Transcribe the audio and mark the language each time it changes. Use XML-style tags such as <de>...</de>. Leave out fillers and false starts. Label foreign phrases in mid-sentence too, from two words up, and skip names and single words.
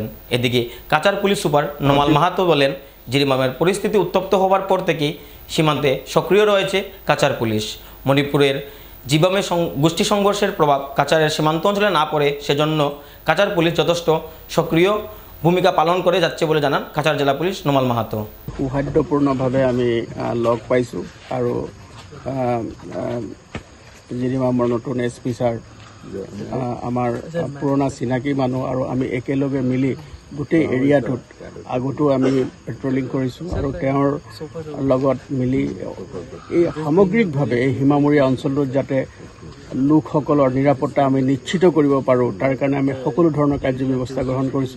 <bn>এদিকে কাছাড় পুলিশ সুপার নোমাল মাহাতো বলেন, জিরিবামের পরিস্থিতি উত্তপ্ত হওয়ার পর থেকেই সীমান্তে সক্রিয় রয়েছে কাছাড় পুলিশ। মণিপুরের জিরিবামে গোষ্ঠী সংঘর্ষের প্রভাব কাছাড়ের সীমান্ত অঞ্চলে না পড়ে সেজন্য কাছাড় পুলিশ যথেষ্ট সক্রিয় ভূমিকা পালন করে যাচ্ছে বলে জানান কাছাড় জেলা পুলিশ নোমাল মাহাতো।</bn> <as>সৌহার্দ্যপূৰ্ণভাৱে আমি লগ পাইছোঁ আৰু জিৰিবামৰ নতুন এছ পি ছাৰ আমাৰ পুৰণা চিনাকি মানুহ আৰু আমি একেলগে মিলি গোটেই এৰিয়াটোত আগতো আমি পেট্ৰলিং কৰিছোঁ আৰু তেওঁৰ লগত মিলি এই সামগ্ৰিকভাৱে এই সীমামূৰীয়া অঞ্চলটোত যাতে লোকসকলৰ নিৰাপত্তা আমি নিশ্চিত কৰিব পাৰোঁ তাৰ কাৰণে আমি সকলো ধৰণৰ কাৰ্য ব্যৱস্থা গ্ৰহণ কৰিছোঁ।</as>